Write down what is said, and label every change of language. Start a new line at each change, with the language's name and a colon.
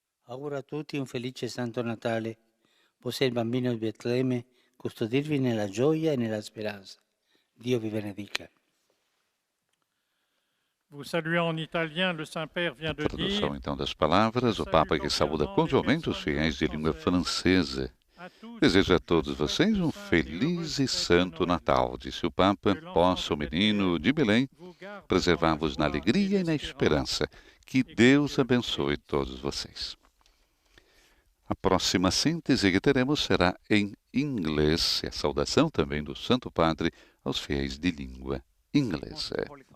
Italian: Auguro a tutti un felice Santo Natale. Possa il bambino di Betlemme custodirvi nella gioia e nella speranza. Dio vi benedica.
French: Vous saluez en italien, le Saint-Père vient de dire.
Portuguese: Tradução então das palavras, o Papa que saúda cordialmente os fiéis de língua francesa. Desejo a todos vocês um feliz e santo Natal, disse o Papa. Possa o menino de Belém preservar-vos na alegria e na esperança. Que Deus abençoe todos vocês. A próxima síntese que teremos será em inglês, e a saudação também do Santo Padre aos fiéis de língua inglesa.